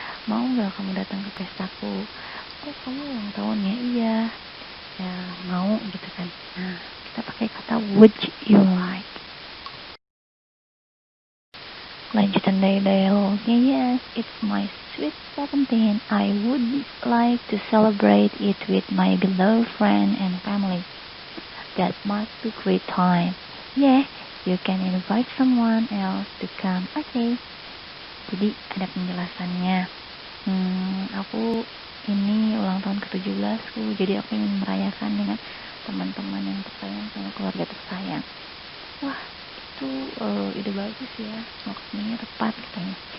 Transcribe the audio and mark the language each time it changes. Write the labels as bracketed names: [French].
[Indonesian] Mau nggak kamu datang ke pestaku? Oh, kamu ulang tahun ya? Iya. Ya, mau gitu kan. Nah, kita pakai kata [English] would you like. [Indonesian] Lanjutan dari dialognya, [English] yes, it's my sweet 17. I would like to celebrate it with my beloved friend and family. That must be great time. Yeah, you can invite someone else to come. Okay. [Indonesian] Jadi ada penjelasannya. Aku ini ulang tahun ke-17ku, jadi aku ingin merayakan dengan teman-teman yang tersayang sama keluarga tersayang. Wah, itu ide bagus ya, waktunya tepat katanya.